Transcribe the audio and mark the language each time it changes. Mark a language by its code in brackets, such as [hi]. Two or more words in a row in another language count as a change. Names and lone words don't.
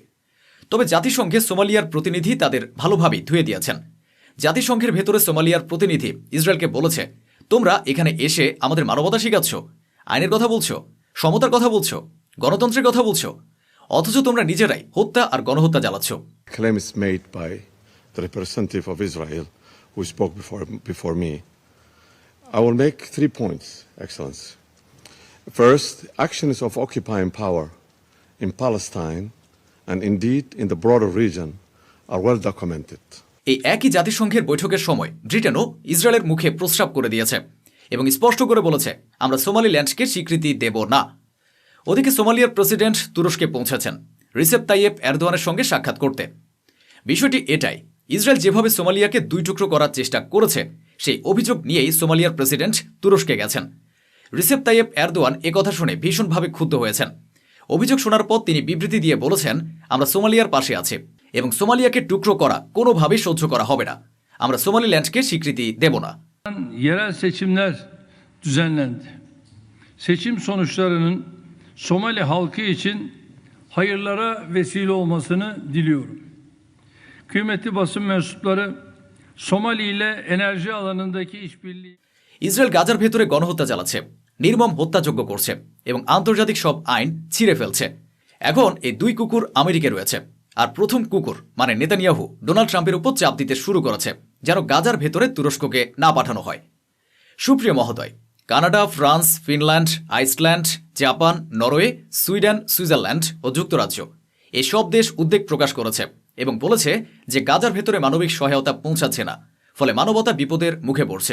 [bn] তবে জাতিসংঘে সোমালিয়ার প্রতিনিধি তাদের ভালোভাবেই ধুয়ে দিয়েছেন। জাতিসংঘের ভেতরে সোমালিয়ার প্রতিনিধি ইসরায়েলকে বলেছে, তোমরা এখানে এসে আমাদের মানবতা শিখাচ্ছ, আইনের কথা বলছো, সমতার কথা বলছো, গণতন্ত্রের কথা বলছো, অথচ তোমরা নিজেরাই হত্যা আর গণহত্যা চালাচ্ছ। [en] Claims made by the representative of Israel who spoke before me. I will make 3 points, Excellency. First, actions of occupying power in Palestine and indeed in the broader region are well documented. [bn] এই একই জাতিসংঘের বৈঠকের সময় ব্রিটেনও ইসরায়েলের মুখে প্রস্রাব করে দিয়েছে এবং স্পষ্ট করে বলেছে, আমরা সোমালিল্যান্ডকে স্বীকৃতি দেব না। ওদিকে সোমালিয়ার প্রেসিডেন্ট তুরস্কে পৌঁছেছেন। রিসেপ তাইয়েপ এরদোয়ানের সঙ্গে সাক্ষাৎ করতে। বিষয়টি এটাই, ইসরায়েল যেভাবে সোমালিয়াকে দুই টুকরো করার চেষ্টা করেছে সেই অভিযোগ নিয়েই সোমালিয়ার প্রেসিডেন্ট তুরস্কে গেছেন। রিসেপ তাইয়েপ এরদোয়ান একথা শুনে ভীষণভাবে ক্ষুব্ধ হয়েছেন। অভিযোগ শোনার পর তিনি বিবৃতি দিয়ে বলেছেন, আমরা সোমালিয়ার পাশে আছি এবং সোমালিয়াকে টুকরো করা কোনোভাবেই সহ্য করা হবে না। আমরা সোমালিল্যান্ডকে স্বীকৃতি দেব না। [tr] Yerel seçimler düzenlendi. Seçim sonuçlarının Somali halkı için hayırlara vesile olmasını diliyorum. Kıymetli basın mensupları, Somali ile enerji alanındaki işbirliği [bn] ইসরায়েল গাজার ভেতরে গণহত্যা চালাচ্ছে, নির্মম হত্যাযজ্ঞ করছে এবং আন্তর্জাতিক সব আইন ছিঁড়ে ফেলছে। এখন এই দুই কুকুর আমেরিকায় রয়েছে, আর প্রথম কুকুর মানে নেতানিয়াহু ডোনাল্ড ট্রাম্পের উপর চাপ দিতে শুরু করেছে যেন গাজার ভেতরে তুরস্ককে না পাঠানো হয়। সুপ্রিয় মহোদয়, কানাডা, ফ্রান্স, ফিনল্যান্ড, আইসল্যান্ড, জাপান, নরওয়ে, সুইডেন, সুইজারল্যান্ড ও যুক্তরাজ্য এই সব দেশ উদ্বেগ প্রকাশ করেছে এবং বলেছে যে গাজার ভেতরে মানবিক সহায়তা পৌঁছাচ্ছে না, ফলে মানবতা বিপদের মুখে পড়ছে।